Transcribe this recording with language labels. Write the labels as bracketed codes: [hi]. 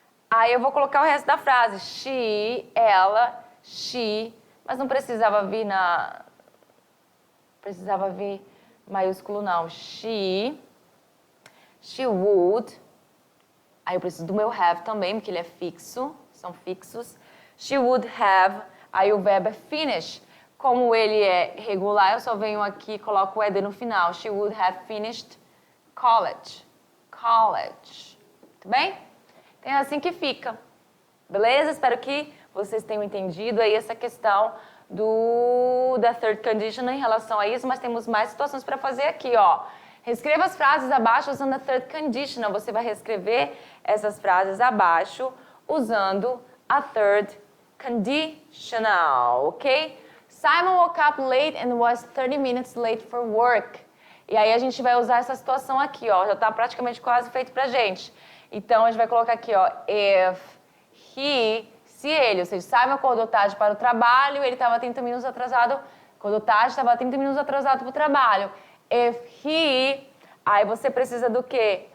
[pt] Aí eu vou colocar o resto da frase. She, ela, she, mas não precisava vir precisava vir maiúsculo não. She would. Aí eu preciso do meu have também, porque ele é fixo, são fixos. She would have, aí o verbo é finish. Como ele é regular, eu só venho aqui e coloco o ed no final. [en] She would have finished college. [pt] College. Muito bem? Então é assim que fica. Beleza? Espero que vocês tenham entendido aí essa questão da third conditional em relação a isso, mas temos mais situações para fazer aqui, ó. Reescreva as frases abaixo usando a third conditional. Você vai reescrever essas frases abaixo usando a third conditional, ok? [en] Simon woke up late and was 30 minutes late for work. [pt] E aí a gente vai usar essa situação aqui, ó. Já está praticamente quase feito pra gente. Então a gente vai colocar aqui, ó. [en] If he, [pt] se ele, ou seja, Simon acordou tarde para o trabalho, ele estava 30 minutos atrasado. Acordou tarde, estava 30 minutos atrasado para o trabalho. [en] If he, [pt] aí você precisa do quê?